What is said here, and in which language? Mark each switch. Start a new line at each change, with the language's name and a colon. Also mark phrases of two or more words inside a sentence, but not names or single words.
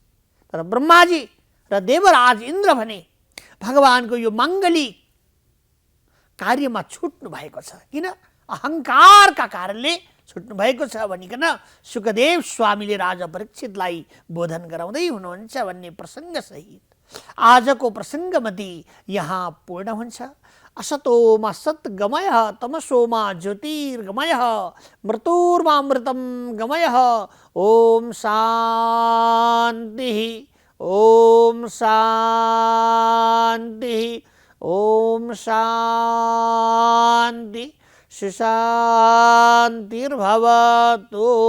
Nepali: तर ब्रह्माजी र देवराज इन्द्र भने भगवानको यो माङ्गलिक कार्यमा छुट्नु भएको छ। किन? अहङ्कारका कारणले छुट्नु भएको छ भनिकन सुखदेव स्वामीले राजा परीक्षितलाई बोधन गराउँदै हुनुहुन्छ भन्ने प्रसङ्गसहित आजको प्रसङ्गमती यहाँ पूर्ण हुन्छ।
Sanskrit: असतोमा सत्गमय तमसोमा ज्योतिर्गमय मृत्युर्मामृतं गमय। ओम शान्ति ओम शान्ति ओम शान्ति सुशान्तिर्भवतु।